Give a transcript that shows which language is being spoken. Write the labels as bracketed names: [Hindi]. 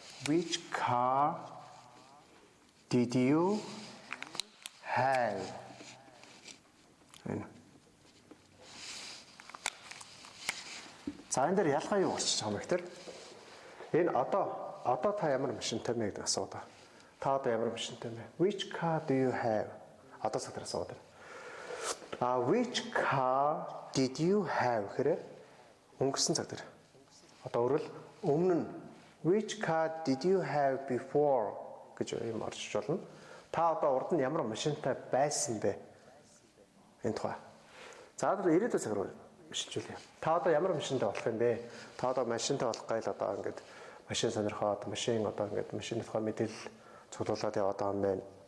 [English] Which car did you have? [Mongolian] За энэ дээр ялгаа юу гарч байгаа юм бэ гэхээр энэ одоо та ямар машинтай бэ гэдэг асуудаг. Та одоо ямар машинтай бэ? [English] Which car do you have? [Mongolian] Одоо садар асуудаг. [English] Which car did you have [Mongolian] гэхээр өнгөрсөн цаг дээр. Одоо өөрөөр өмнө нь [English] which car did you have before [Mongolian] гэж юм орж болно. Та одоо урд нь ямар машинтай байсан бэ? Энэ тухай. За одоо ирээдүйн цаг руу шилжүүлье. Та одоо ямар машинтай болох юм бэ? Та одоо машинтай болох гал одоо ингээд машин сонирхоод машин одоо ингээд машины тухай мэдээлэл цуглуулад яваад байгаа юм байна.